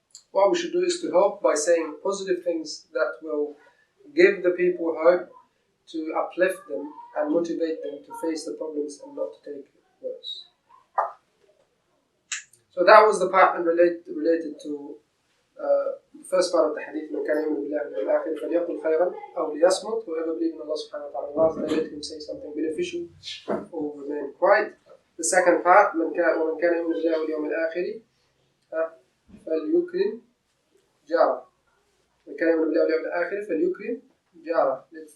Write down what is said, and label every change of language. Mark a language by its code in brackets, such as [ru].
[en] What we should do is to help by saying positive things that will give the people hope, to uplift them and motivate them to face the problems and not to take it worse. So that was the part related to the first part of the hadith. [ar] من كان يؤمن بالله واليوم الآخر فليقل خيرا أو ليصمت. [en] Whoever believes in Allah subhanahu wa ta'ala, let him say something beneficial or remain quiet. The second part, [ar] ومن كان يؤمن بالله واليوم الآخر فليكرم جاره. من كان يؤمن بالله واليوم الآخر فليكرم جاره.